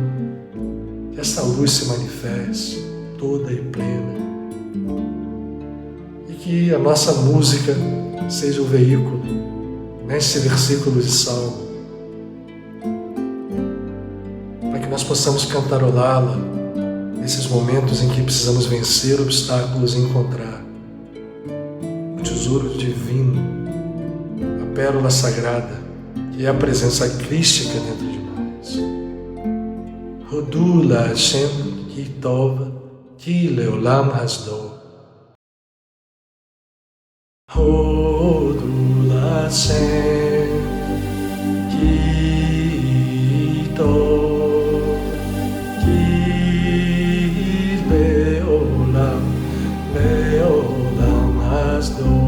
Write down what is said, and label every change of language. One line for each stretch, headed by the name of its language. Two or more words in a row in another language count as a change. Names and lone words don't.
Portuguese: Que essa luz se manifeste toda e plena e que a nossa música seja o veículo nesse versículo de Salmo, para que nós possamos cantarolá-la nesses momentos em que precisamos vencer obstáculos e encontrar o tesouro divino, a pérola sagrada, que é a presença crística dentro de nós.
Hebrew: הודו להשם כי טוב כי לעולם חסדו. הודו להשם כי טוב כי לעולם חסדו.